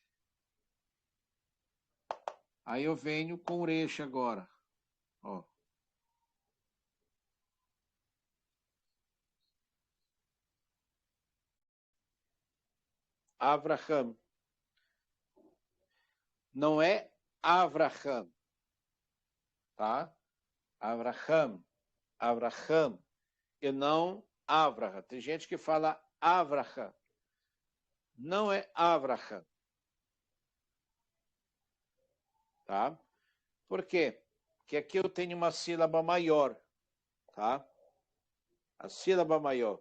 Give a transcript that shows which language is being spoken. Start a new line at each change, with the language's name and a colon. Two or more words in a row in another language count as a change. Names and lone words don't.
Portuguese: Aí eu venho com resh agora. Ó. Avraham. Não é Avraham. Tá? Avraham. Avraham. E não Avraham. Tem gente que fala Avraham. Não é Avraham. Tá? Por quê? Porque aqui eu tenho uma sílaba maior. Tá? A sílaba maior.